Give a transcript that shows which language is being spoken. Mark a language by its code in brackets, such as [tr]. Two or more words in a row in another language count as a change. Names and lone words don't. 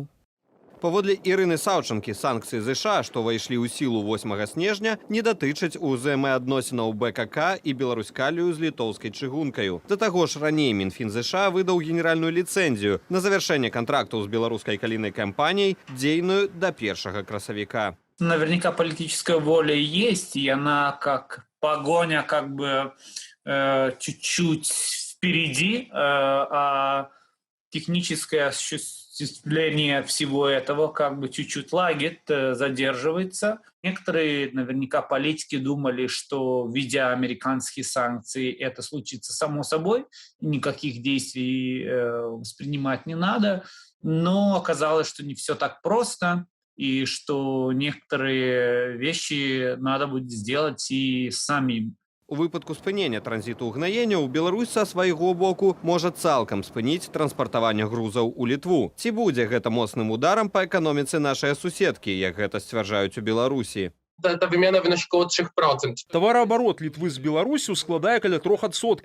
[be] Паводле Ірыны Саўчанкі, санкцыі ЗША, што ўвайшлі ў сілу 8 снежня, не датычаць узаемаадносінаў БКК і Беларусь-Калію з літоўскай чыгункаю. Да таго ж раней Мінфін ЗША выдаў генеральную ліцэнзію на завяршэнне кантрактаў з беларускай калійнай кампаніяй, дзейную до 1 красавіка. [ru] Наверняка политическая воля есть, и она как погоня как бы чуть-чуть впереди, а техническое осуществление всего этого как бы чуть-чуть лагет, задерживается. Некоторые наверняка политики думали, что введя американские санкции это случится само собой, никаких действий воспринимать не надо, но оказалось, что не все так просто, и что некоторые вещи надо будет сделать и самим. [be] У выпадку спынення транзіту угнаенняў Беларусь са свайго боку можа цалкам спыніць транспартаванне грузаў у Літву. Ці будзе гэта моцным ударам па эканоміцы нашай суседкі, як гэта сцвярджаюць у Беларусі? Та вымена выношкала 3%. Тавараабарот Літвы з Беларусю складае каля 3%.